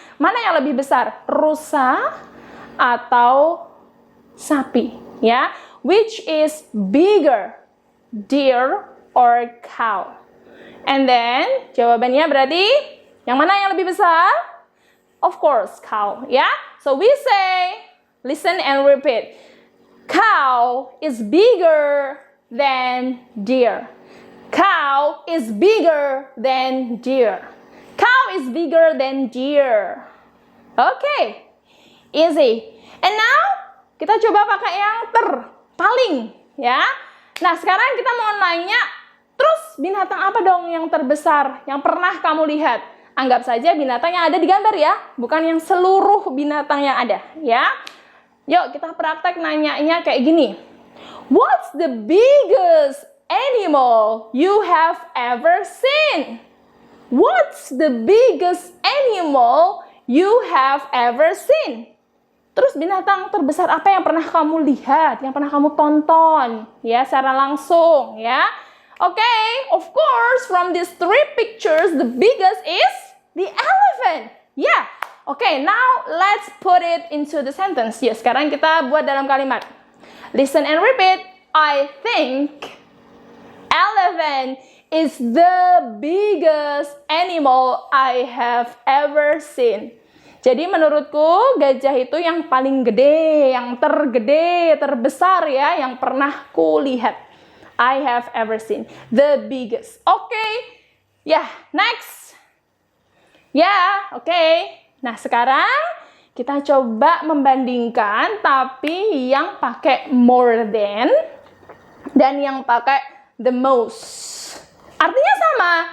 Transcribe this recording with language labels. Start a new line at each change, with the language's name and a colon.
Indonesian: Mana yang lebih besar? Rusa atau sapi? Ya.
English: Which is bigger? Deer or cow? And then
Indonesian: jawabannya berarti yang mana yang lebih besar?
English: Of course, cow. Ya. So we say, listen and repeat. Cow is bigger than deer. Cow is bigger than deer. Cow is bigger than deer. Okay. Easy. And now
Indonesian: kita coba pakai yang paling ya. Nah, sekarang kita mau nanya, terus binatang apa dong yang terbesar yang pernah kamu lihat? Anggap saja binatang yang ada di gambar ya, bukan yang seluruh binatang yang ada ya. Yuk kita praktek nanyanya kayak gini.
English: What's the biggest animal you have ever seen? What's the biggest animal you have ever seen?
Indonesian: Terus binatang terbesar apa yang pernah kamu lihat, yang pernah kamu tonton, ya secara langsung, ya.
English: Okay, of course, from these 3 pictures, the biggest is the elephant. Yeah. Okay, now let's put it into the sentence.
Indonesian: Ya, sekarang kita buat dalam kalimat.
English: Listen and repeat. I think elephant is the biggest animal I have ever seen.
Indonesian: Jadi menurutku gajah itu yang paling gede, yang terbesar ya, yang pernah kulihat.
English: I have ever seen. The biggest. Okay. Ya, next.
Indonesian: Ya, okay. Nah, sekarang kita coba membandingkan tapi yang pakai more than dan yang pakai the most. Artinya sama.